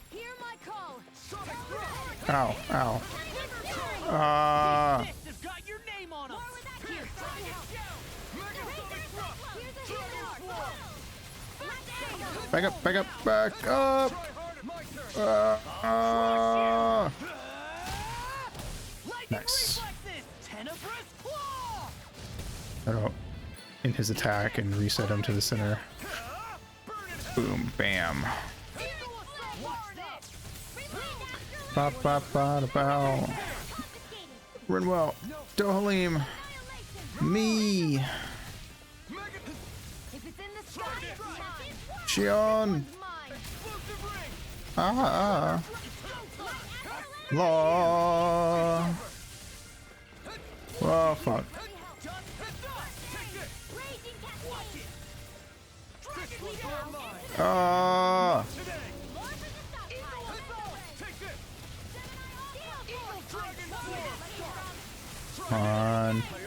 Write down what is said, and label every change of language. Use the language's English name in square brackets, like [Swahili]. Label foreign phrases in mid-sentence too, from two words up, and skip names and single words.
[English] Ow, ow. Back up, back up, back up! Nice. Oh, in his attack and reset him to the center. Boom, bam. Ba ba ba da bow. Rinwell, Dohalim, me. Shion. Law. Oh fuck. Come on.